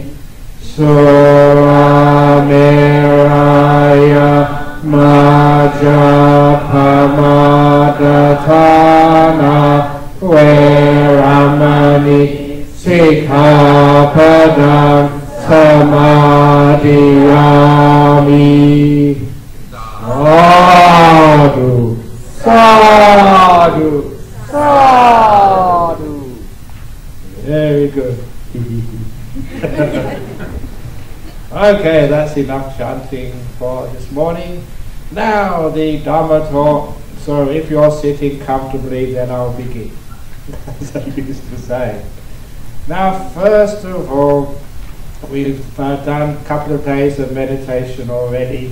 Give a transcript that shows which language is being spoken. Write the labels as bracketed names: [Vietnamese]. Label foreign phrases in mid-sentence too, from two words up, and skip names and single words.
[Pali] Surameraya Majjapamadatthana Veramani Sikkhapadang Samadhiyami. Sadhu, sadhu, sadhu. [English] good. Okay, that's enough chanting for this morning. Now the Dhamma talk. So if you're sitting comfortably, then I'll begin. As I used to say. Now, first of all, we've done a couple of days of meditation already.